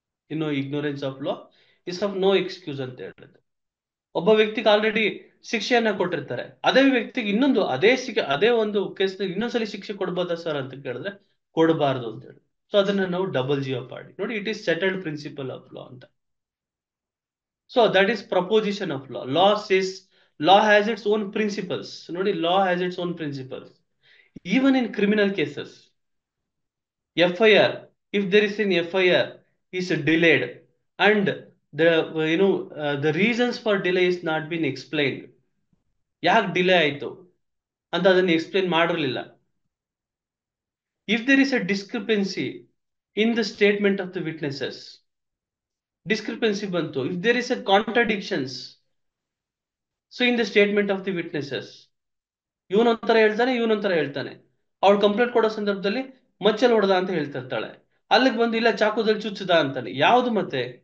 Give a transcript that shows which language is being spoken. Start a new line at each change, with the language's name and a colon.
English: ಇನ್ನು ignorance of law is of no excuse ಅಂತ ಹೇಳುತ್ತೆ.
Kannada: ಒಬ್ಬ ವ್ಯಕ್ತಿಗೆ ಆಲ್ರೆಡಿ ಶಿಕ್ಷೆಯನ್ನ ಕೊಟ್ಟಿರ್ತಾರೆ, ಅದೇ ವ್ಯಕ್ತಿಗೆ ಇನ್ನೊಂದು ಅದೇ ಒಂದು ಕೇಸ್ ಇನ್ನೊಂದ್ಸಲಿ ಶಿಕ್ಷೆ ಕೊಡ್ಬೋದಾ ಸರ್ ಅಂತ ಕೇಳಿದ್ರೆ ಕೊಡಬಾರ್ದು ಅಂತ ಹೇಳಿ. ಸೊ ಅದನ್ನ ನಾವು ಡಬಲ್ ಜಿಯೋಪಾರ್ಡಿ. ನೋಡಿ,
English: it is settled principle of law
Kannada: ಅಂತ.
English: So that is proposition of law. Law has its own principles. ನೋಡಿ, law has its own principles. Even in criminal cases, FIR, if there is an FIR is delayed and the reasons for delay is not been explained,
Kannada: ಯಾಕೆ delay ಆಯ್ತು ಅಂತ ಅದನ್ನ explain ಮಾಡಿರಲಿಲ್ಲ.
English: If there is a discrepancy in the statement of the witnesses, discrepancy ಬಂತು. If there is a contradictions, so in the statement of the witnesses,
Kannada: ಇವನೊಂಥರ ಹೇಳ್ತಾನೆ, ಇವನೊಂಥರ ಹೇಳ್ತಾನೆ. ಅವಳು complaint ಕೊಡೋ ಸಂದರ್ಭದಲ್ಲಿ ಮಚ್ಚಲ್ ಹೊಡೆದ ಅಂತ ಹೇಳ್ತಿರ್ತಾಳೆ, ಅಲ್ಲಿಗೆ ಬಂದು ಇಲ್ಲ ಚಾಕುದಲ್ಲಿ ಚುಚ್ಚದ ಅಂತಾನೆ. ಯಾವುದು ಮತ್ತೆ?